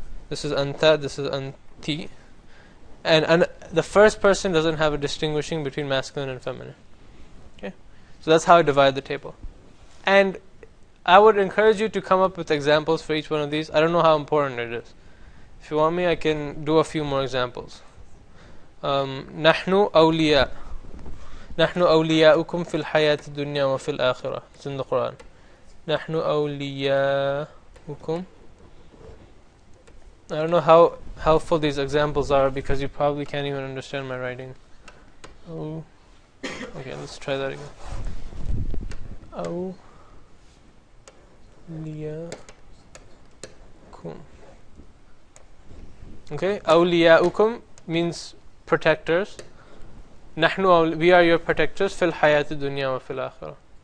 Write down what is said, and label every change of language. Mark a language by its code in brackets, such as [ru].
[en] This is anta, this is anti. And the first person doesn't have a distinguishing between masculine and feminine. Okay? So that's how I divide the table. And I would encourage you to come up with examples for each one of these. I don't know how important it is. If you want me, I can do a few more examples. [ar] نحن أولياء نحن أولياؤكم في الحياة الدنيا وفي الآخرة. [en] It's in the Quran. [ar] نحن أولياؤكم. [en] I don't know how helpful these examples are because you probably can't even understand my writing. Oh, okay, let's try that again. [ar] أولياؤكم. [en] Okay, أولياؤكم means protectors. We are your protectors [ar] في الحياة الدنيا وفي الآخرة.